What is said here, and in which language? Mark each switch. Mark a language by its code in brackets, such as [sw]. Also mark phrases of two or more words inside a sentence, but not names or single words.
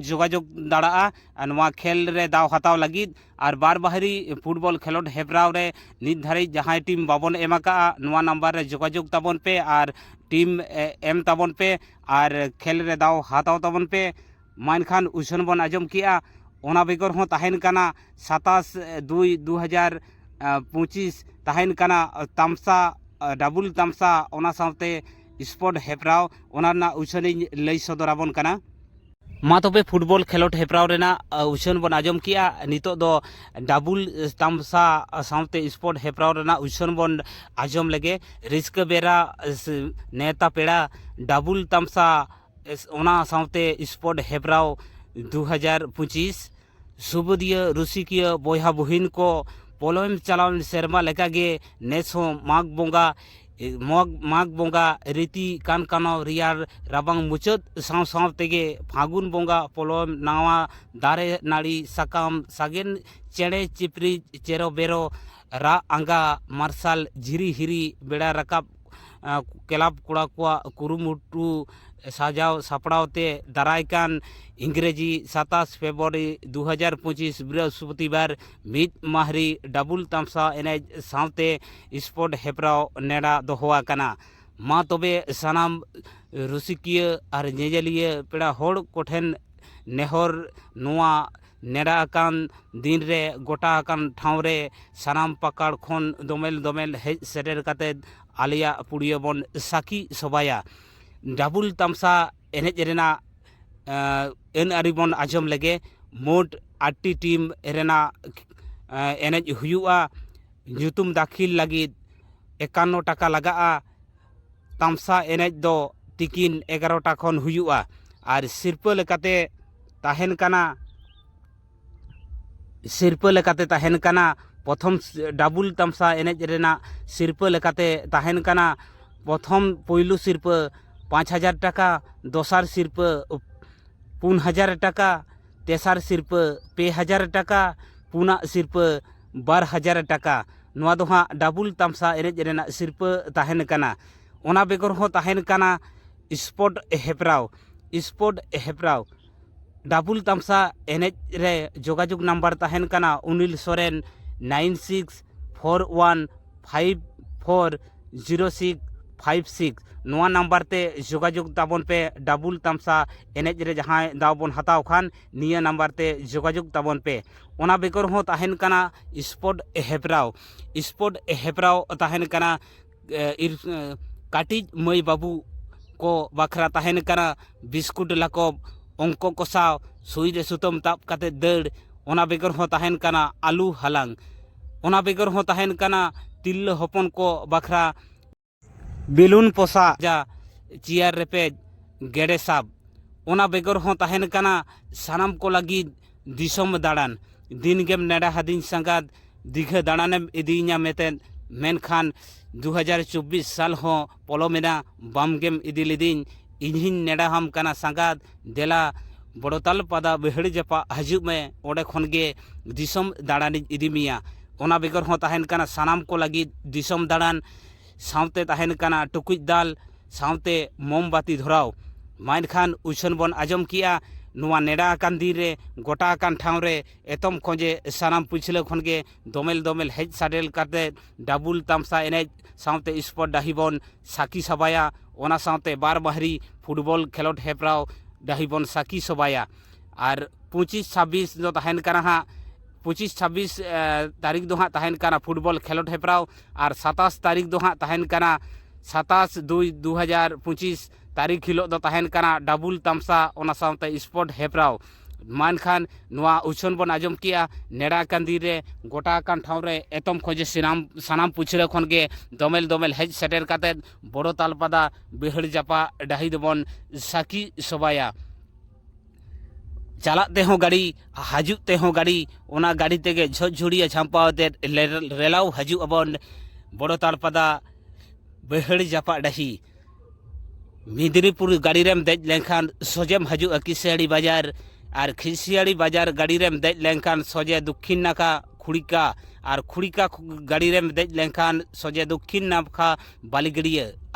[sat] जोगाजोग दाड़ा नवा खेल रे दाव हताव लगिद और बारबाहरी फुटबॉल खेलोट हेपराव रे नित धारी जहां टीम बाबन एमाका नवा नंबर रे जोगाजोग ताबन पे और टीम एम ताबन पे और खेल रे दाव हताव ताबन पे मानखान उछन बन आजम किया ओना बेगर हो तहन कना 27/2/2025 तहन कना तामसा डाबुल तामसा ओना सावते स्पोर्ट हेपराव ओना ना उछनी लई सदराबन कना मा तबे फुटबॉल खेलोट हेपराव रेना उछन बन आजम किया नितो दो डाबुल तामसा सावते स्पोर्ट हेपराव रेना उछन बन आजम लगे रिस्क बेरा नेता पेड़ा डाबुल तामसा ओना सावते स्पोर्ट हेपराव 2025 सुबुदिय रुसिकिय बयहा बहिन को पोलोम चलावन सेरमा लेकागे नेस माघ बोंगा रीति कान कानो रियार राबांग मुचाद साव साव तेगे फागुन बोंगा पोलोम नावा दारे नाड़ी साकाम सागेन चेड़े चिपरी चेरो बेरो रा आंगा मार्शल झिरी हिरी बेड़ा रकाब क्लाब कोड़ा को कुरुमुटु साजाव सापड़ावते दारायकान इंग्रेजी 27 फेब्रुआरी 2025 बृहस्पतिवार मिद माहरी डाबुल तामसा एनेज सावते स्पोर्ट हेपराव नेड़ा दोहोआ कना मा तबे सानाम रुसिकिय और नेजलिय पेड़ा होड़ कोठेन नेहर नोआ नेड़ा अकान दिन रे गोटा अकान ठाव रे सानाम पकड़ खन दोमेल दोमेल हेज सेटेर काते आलिया पुड़िया बन साकी सबाया डाबुल तामसा एनेज रेना एन आरिबन आजम लगे मोट 8टी टीम रेना एनेज हुआ ᱧᱩᱛᱩᱢ दाखिल लगिद 51 टाका लगा तामसा एनेज दो तिकिन 11 टा खन हुआ और सिरपा लेकाते तहन कना प्रथम डाबुल तामसा एनेज रेना सिरपा लेकाते तहन कना प्रथम पहिलू सिरपा 5,000 टाका दोसार सिरपा 4,000 टाका तेसार सिरपा 2,000 टाका पुना सिरपा 12,000 टाका नवा दो हाँ डाबुल तामसा एनेज रेना सिरपा तहन कना ओना बेगर हो तहन कना स्पोर्ट हेपराव डाबुल तामसा एनेज रे जोगाजोग नंबर तहन कना उनिल सोरेन 9641540656 नोआ नंबर ते जोगाजोग ताबन पे डाबुल तामसा एनेज रे जहां दाव बन हताव खान निया नंबर ते जोगाजोग ताबन पे ओना बेकर हो तहन कना स्पोर्ट हेपराव तहन कना काटिज मई बाबू को बखरा तहन कना बिस्कुट लकोब अंक कसाव सुई रे सुतम ताप काते दड़ ओना बेगर हो तहन कना आलू हलांग ओना बेगर हो तहन कना तिल हपन को बखरा बेलून पोसा जा चियर रेपेज गेड़े साब ओना बेगर हो तहन कना सानाम को लगी दिसम दाड़ान दिन गेम नेड़ा हदिन संगाद दीघा दाड़ानेम इदीना मेतेन मेनखान 2024 साल हो पोलोमेना बाम गेम इदी लिदिन इन्हिन नेड़ा हम कना संगाद देला बड़ोताल पदा बेहड़ जपा हजू में ओडे खनगे दिसम दाड़ानी इदी मिया ओना बेगर हो तहन कना सानाम को लगी दिसम दाड़ान सावते तहन कना टुकुज दाल सावते मोमबाती धराव मानखान उछन बन आजम किया नुआ नेड़ा अकान दिन रे गोटा अकान ठाव रे एतम खोजे सानाम पुछले खनगे दोमेल दोमेल हेज साडेल काते डाबुल तामसा एनेज सावते स्पोर्ट डाहिबन साकी सबाया ओना सावते बार बाहरी फुटबॉल खेलोट हेपराव डाहिबन साकी सबाया और 25-26 दो तहन कना हा 25-26 तारीख दो हाँ तहन कना फुटबॉल खेलोट हेपराव और 27 तारीख दो हाँ तहन कना 27/2/2025 तारीख हिलो दो तहन कना डाबुल तामसा ओना सावते स्पोर्ट हेपराव मानखान नुआ उछन बन आजम किया नेड़ा कांदी रे गोटा कान ठाव रे एतम खोजे सानाम पुछले खनगे दोमेल दोमेल हेज सेटेर काते बड़ो तालपादा बेहड़ जापा डाही दबन साकी सबाया चालाते हो गाड़ी हजुते हो गाड़ी ओना गाड़ी तेगे झुड़िया झांपाते रेलाव हजू अबन बड़ो तालपादा बेहड़ जापा डाही मिदनीपुर गाड़ी रेम देज लेखान सोजेम हजू किसियाड़ी बाजार और खिसियाड़ी बाजार गाड़ी रेम देज लेखान सोजे दक्षिण नाका खुड़िका और खुड़िका गाड़ी रेम देज लेखान सोजे दक्षिण नाका बालीगड़िया और